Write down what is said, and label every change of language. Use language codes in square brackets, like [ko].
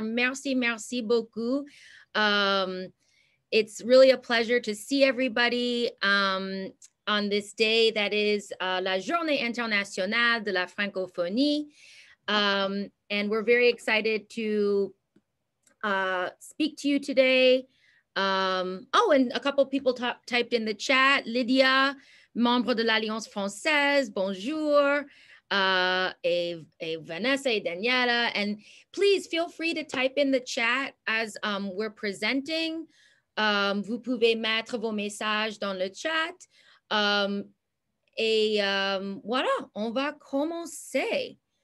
[fr] Merci, merci beaucoup. [en] It's really a pleasure to see everybody on this day that is La Journée Internationale de la Francophonie. And we're very excited to speak to you today. Oh, and a couple people typed in the chat. [fr] Lydia, membre de l'Alliance Française, bonjour. Et Vanessa et Daniela. [en] And please feel free to type in the chat as we're presenting. [fr] Vous pouvez mettre vos messages dans le chat. Et voilà, on va commencer.